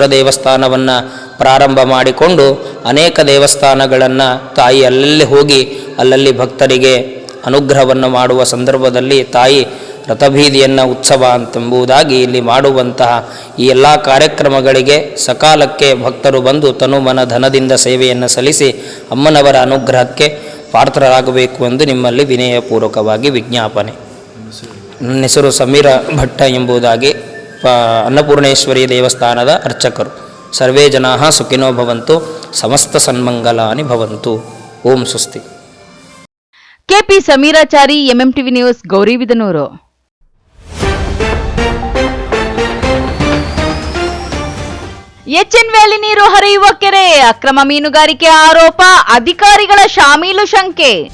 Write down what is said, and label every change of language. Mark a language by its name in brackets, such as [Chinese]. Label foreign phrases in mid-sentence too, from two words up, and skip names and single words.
[Kannada] ದೇವಸ್ಥಾನವನ್ನು ಪ್ರಾರಂಭ ಮಾಡಿಕೊಂಡು ಅನೇಕ ದೇವಸ್ಥಾನಗಳನ್ನು ತಾಯಿ ಅಲ್ಲಲ್ಲಿ ಹೋಗಿ ಅಲ್ಲಲ್ಲಿ ಭಕ್ತರಿಗೆ ಅನುಗ್ರಹವನ್ನು ಮಾಡುವ ಸಂದರ್ಭದಲ್ಲಿ ತಾಯಿ ರಥಬೀದಿಯನ್ನು ಉತ್ಸವ ಅಂತೆಂಬುದಾಗಿ ಇಲ್ಲಿ ಮಾಡುವಂತಹ ಈ ಎಲ್ಲ ಕಾರ್ಯಕ್ರಮಗಳಿಗೆ ಸಕಾಲಕ್ಕೆ ಭಕ್ತರು ಬಂದು ತನು ಮನ ಧನದಿಂದ ಸೇವೆಯನ್ನು ಸಲ್ಲಿಸಿ ಅಮ್ಮನವರ ಅನುಗ್ರಹಕ್ಕೆ ಪಾತ್ರರಾಗಬೇಕು ಎಂದು ನಿಮ್ಮಲ್ಲಿ ವಿನಯಪೂರ್ವಕವಾಗಿ ವಿಜ್ಞಾಪನೆ. ನನ್ನ ಹೆಸರು ಸಮೀರ ಭಟ್ಟ ಎಂಬುದಾಗಿ ಅನ್ನಪೂರ್ಣೇಶ್ವರಿ ದೇವಸ್ಥಾನದ ಅರ್ಚಕರು. [Sanskrit] ಸರ್ವೇ ಜನಾಃ ಸುಖಿನೋ ಭವಂತು, ಸಮಸ್ತ ಸನ್ಮಂಗಲಾನಿ ಭವಂತು. ಓಂ ಸ್ವಸ್ತಿ. [Kannada] ಕೆಪಿ ಸಮೀರಾಚಾರಿ, ಎಂಎಂಟಿವಿ ನ್ಯೂಸ್, ಗೌರಿಬಿದನೂರು. ಎಚ್ಎನ್ ವ್ಯಾಲಿ ನೀರು ಹರಿಯುವ ಕೆರೆ, ಅಕ್ರಮ ಮೀನುಗಾರಿಕೆ ಆರೋಪ, ಅಧಿಕಾರಿಗಳ ಶಾಮೀಲು ಶಂಕೆ.